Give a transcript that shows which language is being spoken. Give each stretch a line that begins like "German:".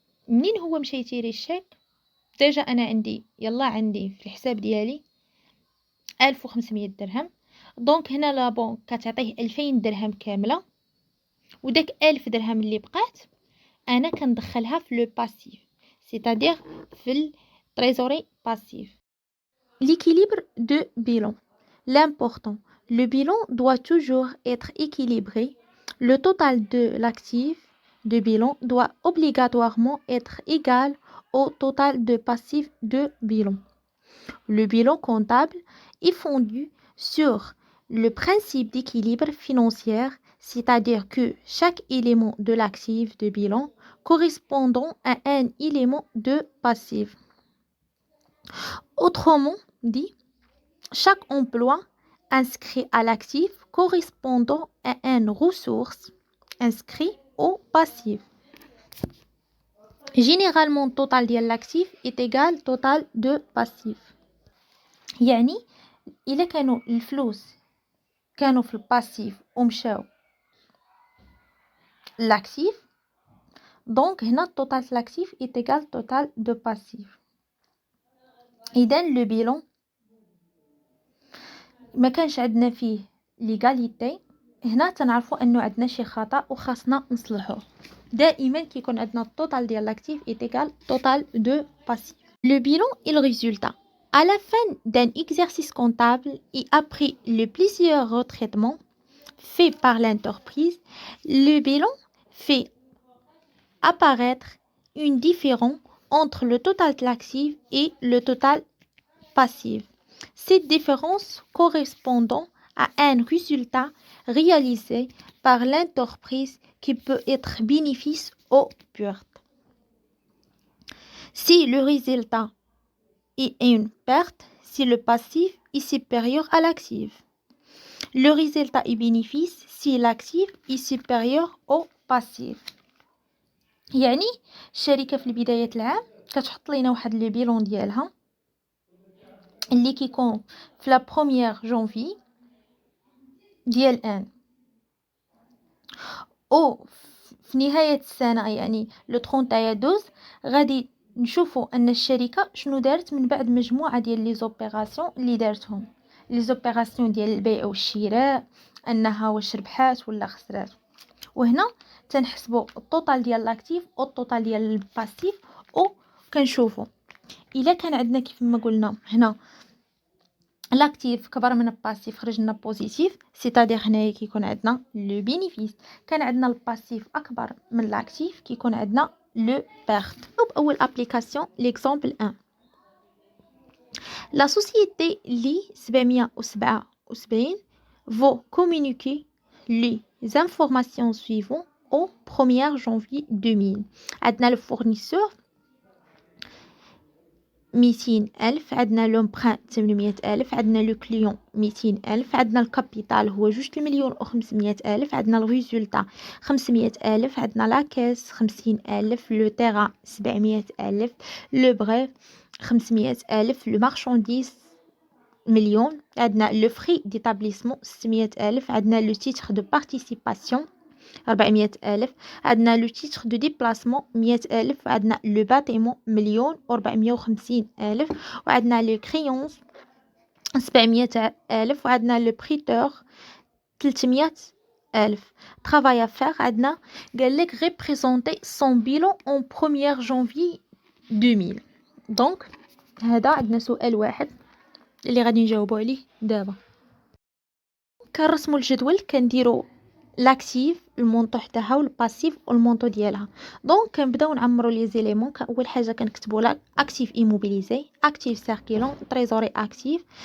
Arabic: منين هو مشى يتيري الشيك ديجا انا عندي في الحساب ديالي 1500 درهم، دونك هنا لا بونك كتعطيه 2000 درهم كامله، وداك 1000 درهم اللي بقات انا كندخلها في لو باسيف،
French: c'est-à-dire
Arabic: في التريزوري باسيف.
French: l'équilibre de bilan. L'important, le bilan doit toujours être équilibré. Le total de l'actif de bilan doit obligatoirement être égal au total de passif de bilan. Le bilan comptable est fondu sur le principe d'équilibre financier, c'est-à-dire que chaque élément de l'actif de bilan correspondant à un élément de passif. Autrement dit, chaque emploi inscrit à l'actif correspondant à une ressource inscrit au passif. Généralement, total de l'actif est égal total de passif.
Arabic: يعني إلا كانوا الفلوس كانوا في الباسيف ومشاو لاكتيف، دونك هنا total لاكتيف
French: est égal total de passif.
Arabic: إذن لو بيلون ما كانش عندنا فيه ليغاليتي، هنا تنعرفوا انه عندنا شي خطا وخاصنا نصلحوه. دائما كيكون عندنا التوتال ديال لاكتيف ايتيغال توتال دو باسيف. Le bilan est le résultat. À la fin d'un exercice comptable et après le plusieurs retraitements faits par l'entreprise, le bilan fait apparaître une différence entre le total actif et le total passif. Cette différence correspondant à un résultat réalisé par l'entreprise qui peut être bénéfice ou perte. Si le résultat est une perte, si le passif est supérieur à l'actif. Le résultat est bénéfice si l'actif est supérieur au passif. يعني الشركة في بداية العام كتحط لينا واحد لي بيلون ديالها اللي كيكون في لا بروميير جونفي ديال ان او في نهاية السنة، يعني لو 31/12 غادي نشوفوا ان الشركة شنو دارت من بعد مجموعة ديال لي زوبيراسيون اللي دارتهم، لي زوبيراسيون ديال البيع والشراء، انها واش ربحات ولا خسرات. وهنا تنحسبوا التوتال ديال لاكتيف او التوتال ديال الباسيف، او كنشوفوا الا كان عندنا كيف ما قلنا هنا لاكتيف كبر من الباسيف خرج لنا بوزيتيف، سيتادير هنايا كيكون عندنا لو بينيفيس. كان عندنا الباسيف اكبر من لاكتيف كيكون عندنا لو بيرت. اول ابليكاسيون ليكزامبل 1.
French: La société LI 777 va communiquer les informations suivantes au 1er janvier 2000.
Arabic: عندنا le fournisseur 200,000، عندنا لومبران 800,000، عندنا لو كليون 200,000، عندنا الكابيتال هو 2,500,000، عندنا الريزولتا 500,000، عندنا لاكاس 50,000، لو تيرا 700,000، لو بريف 500,000، لو مارشانديز مليون، عندنا لو فري ديتابليسمون 600,000، عندنا لو تيتر دو بارتيسيباسيون 400,000، عندنا لو تيتر دو ديبلاسمون 100,000، عندنا لو باتيمون 1,450,000، وعندنا لو كريونس 700,000، وعندنا لو بريتور 300,000.
French: travail à faire
Arabic: عندنا قال لك
French: représenter son bilan en 1er janvier 2000.
Arabic: دونك هذا عندنا سؤال واحد اللي غادي نجاوبوا عليه دابا. كنرسموا الجدول كنديروا لاكتيف المونطو حداها والباسيف والمونطو ديالها. دونك كنبداو نعمروا لي زيليمون. اول حاجه كنكتبوا لا اكتيف ايموبيليزي، اكتيف سيركيلون، تريزوري اكتيف.